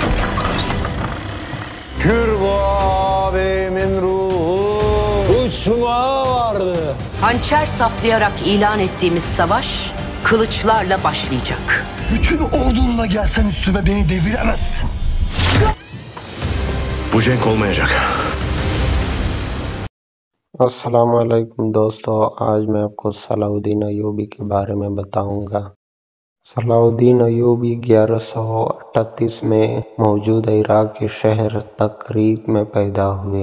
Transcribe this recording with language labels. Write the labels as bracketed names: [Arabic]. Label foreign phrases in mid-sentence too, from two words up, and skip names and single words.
[Turkish] Kürbu ağabeyimin ruhu uçmaya vardı. Hançer saplayarak ilan ettiğimiz savaş kılıçlarla başlayacak. Bütün ordunla gelsen üstüme beni deviremezsin. Bu cenk olmayacak. [Hindi] अस्सलाम वालेकुम दोस्तों, आज मैं आपको सलाउद्दीन अय्यूबी के बारे में बताऊंगा। सलाउद्दीन अय्यूबी 1138 में मौजूदा इराक के शहर तकरीत में पैदा हुए।